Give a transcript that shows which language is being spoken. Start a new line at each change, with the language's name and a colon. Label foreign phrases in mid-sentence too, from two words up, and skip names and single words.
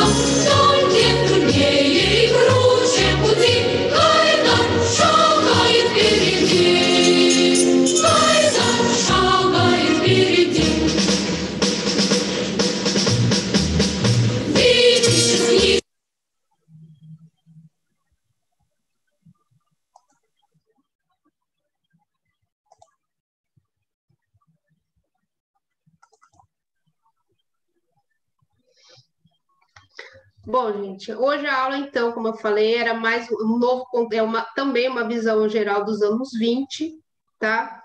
Russian: Вдоль где труднее и круче пути, Гайдар шагает впереди, Гайдар шагает впереди. Видишь, вниз.
Portuguese: Bom, gente, hoje a aula, então, como eu falei, era mais um novo, também uma visão geral dos anos 20, tá?